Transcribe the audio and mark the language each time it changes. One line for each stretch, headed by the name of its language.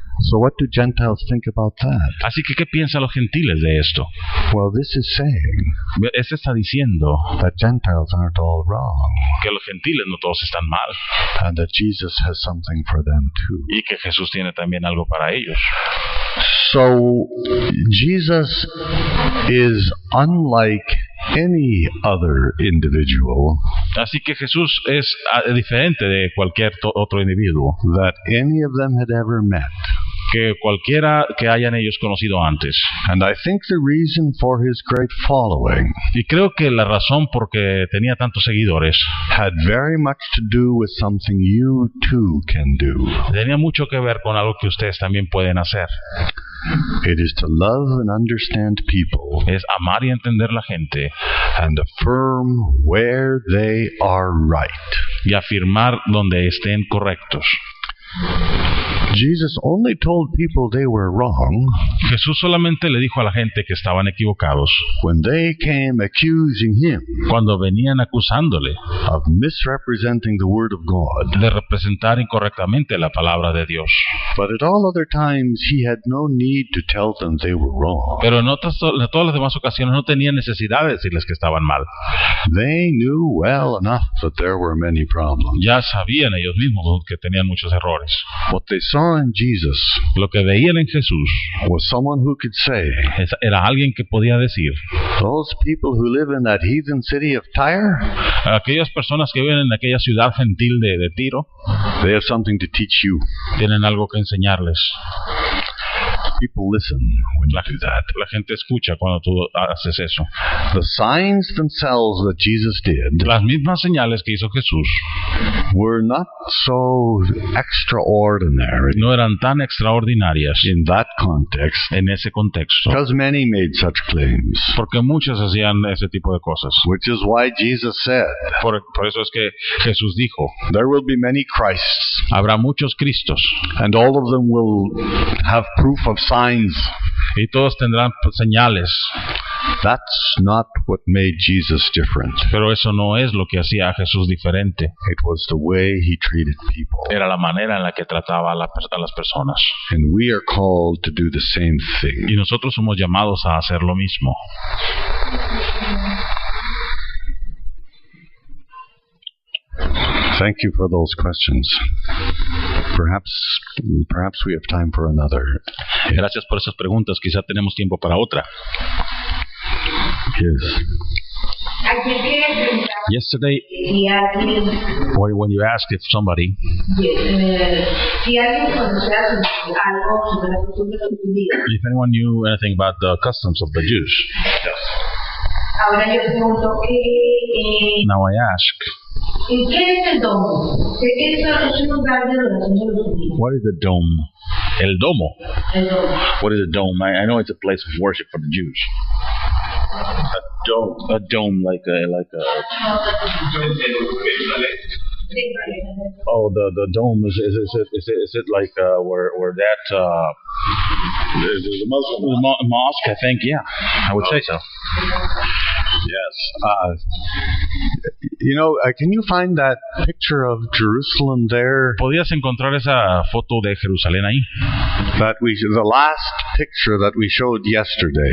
English: So what do Gentiles think about that?
Spanish: Así que, ¿qué piensan los gentiles de esto?
English: Well, this is saying
Spanish: Este está diciendo
English: that Gentiles aren't all wrong,
Spanish: que los gentiles no todos están mal
English: and that Jesus has something for them too.
Spanish: y que Jesús tiene también algo para ellos.
English: So Jesus is unlike any other individual
Spanish: Así que Jesús es diferente de cualquier otro individuo
English: that any of them had ever met.
Spanish: que cualquiera que hayan ellos conocido antes.
English: And I think the reason for his great following
Spanish: Y creo que la razón por que tenía tantos seguidores
English: had very much to do with something you too can do.
Spanish: tenía mucho que ver con algo que ustedes también pueden hacer.
English: It is to love and understand people
Spanish: Es amar y entender la gente
English: and affirm where they are right.
Spanish: y afirmar donde estén correctos.
English: Jesus only told people they were wrong
Spanish: Jesús solamente le dijo a la gente que estaban equivocados
English: when they came accusing him
Spanish: cuando venían acusándole
English: of misrepresenting the Word of God.
Spanish: de representar incorrectamente la palabra de Dios.
English: But at all other times he had no need to tell them they were wrong.
Spanish: Pero en todas las demás ocasiones no tenía necesidad de decirles que estaban mal.
English: They knew well enough that there were many problems.
Spanish: Ya sabían ellos mismos que tenían muchos errores.
English: What they saw saw in Jesus
Spanish: Lo que veían en Jesús
English: was someone who could say,
Spanish: era alguien que podía decir,
English: those people who live in that heathen city of Tyre,
Spanish: aquellas personas que viven en aquella ciudad gentil de Tiro,
English: they have something to teach you.
Spanish: tienen algo que enseñarles.
English: People listen when you do that.
Spanish: La gente escucha cuando tú haces eso.
English: The signs themselves that Jesus did
Spanish: Las mismas señales que hizo Jesús
English: were not so extraordinary
Spanish: no eran tan extraordinarias
English: in that context,
Spanish: en ese contexto,
English: because many made such claims,
Spanish: porque muchos hacían ese tipo de cosas.
English: which is why Jesus said,
Spanish: Por eso es que Jesús dijo,
English: there will be many Christs,
Spanish: habrá muchos Cristos
English: and all of them will have proof of signs.
Spanish: y todos tendrán señales,
English: That's not what made Jesus different.
Spanish: pero eso no es lo que hacía a Jesús diferente.
English: It was the way he treated people.
Spanish: Era la manera en la que trataba a las personas.
English: And we are called to do the same thing.
Spanish: Y nosotros somos llamados a hacer lo mismo.
English: Thank you for those questions. Perhaps we have time for another.
Spanish: Gracias por esas preguntas. Quizá tenemos tiempo para otra.
English: Yes.
Spanish: Ayer que preguntaba
English: Yesterday,
Spanish: si alguien,
English: when you asked if somebody,
Spanish: si alguien conocía algo sobre la costumbre de los judíos.
English: if anyone knew anything about the customs of the Jews,
Spanish: Ahora yo pregunto que
English: now I ask,
Spanish: ¿en qué es el domo? Sé que es un lugar de adoración de los judíos.
English: what is the dome?
Spanish: El domo. El domo.
English: What is a dome? I know it's a place of worship for the Jews. A dome, like a. Oh, the dome is it like where that the Muslim mosque? I think, yeah, I would say so. Yes. Can you find that picture of Jerusalem there?
Spanish: ¿Podías encontrar esa foto de Jerusalén ahí?
English: The last picture that we showed yesterday.